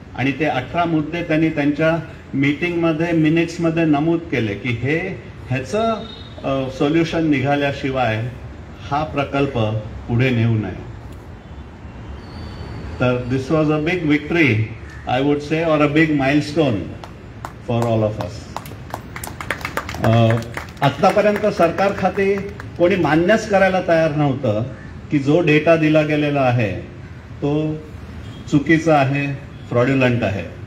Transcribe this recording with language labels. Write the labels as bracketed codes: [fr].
[mr] आणि ते 18 मुद्दे त्यांनी त्यांच्या मीटिंगमध्ये, मिनिट्समध्ये नमूद केले की ह्याचं सोल्युशन निघाल्याशिवाय हा प्रकल्प पुढे नेऊ नये. [en] तर this was a big victory, I would say, और a big milestone for all of us. [mr] आतापर्यंत सरकार खाते कोणी मान्यच करायला तयार नव्हतं की जो डेटा दिला गेलेला आहे तो चुकीचा आहे, फ्रॉड्युलंट आहे.